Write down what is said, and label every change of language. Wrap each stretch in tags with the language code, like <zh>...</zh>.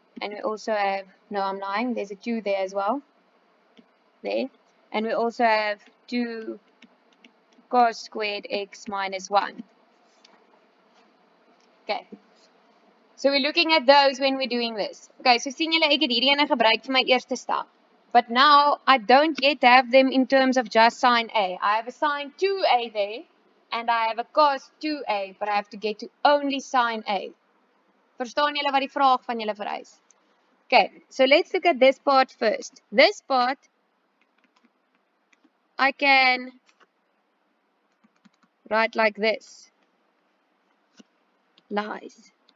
<en>And we also have, no, I'm lying, there's a 2 there as well. There. And we also have 2 cos squared x minus 1. Okay. So we're looking at those when we're doing this.</en> <af>Okay, so sien julle ek het hierdie ene gebruik vir my eerste stap.</af> <en>But now I don't yet have them in terms of just sine A. I have a sine 2A there and I have a cos 2A, but I have to get to only sine A.</en> <af>Verstaan julle wat die vraag van julle vereis?</af> <en>Okay, so let's look at this part first. This part I can write like this. Lies.</en>